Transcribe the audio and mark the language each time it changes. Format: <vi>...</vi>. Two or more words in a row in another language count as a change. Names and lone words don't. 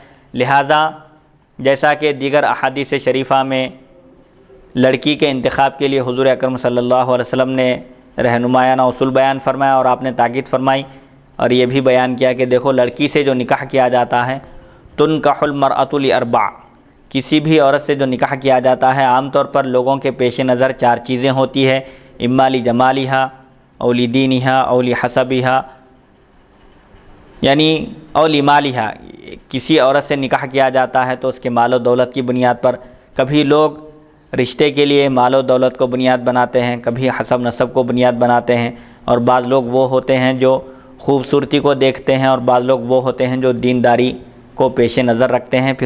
<ur>لہذا جیسا کہ دیگر احادیث شریفہ میں لڑکی کے انتخاب کے لیے حضور اکرم صلی اللہ علیہ وسلم نے رہنمایانہ اصول بیان فرمایا، اور آپ نے تاکید فرمائی اور یہ بھی بیان کیا کہ دیکھو لڑکی سے جو نکاح کیا جاتا ہے</ur> <ar>تنکح المرأۃ لاربع،</ar> <ur>کسی بھی عورت سے جو نکاح کیا جاتا ہے عام طور پر لوگوں کے پیش نظر چار چیزیں ہوتی ہے،</ur> <ar>اما لجمالہا او لدینہا او لحسبہا، یعنی او لمالہا،</ar> <ur>کسی عورت سے نکاح کیا جاتا ہے تو اس کے مال و دولت کی بنیاد پر۔ کبھی لوگ رشتے کے لیے مال و دولت کو بنیاد بناتے ہیں، کبھی حسب نسب کو بنیاد بناتے ہیں، اور بعض لوگ وہ ہوتے ہیں جو خوبصورتی کو دیکھتے ہیں، اور بعض لوگ وہ ہوتے ہیں جو دینداری کو پیش نظر رکھتے ہیں۔</ur>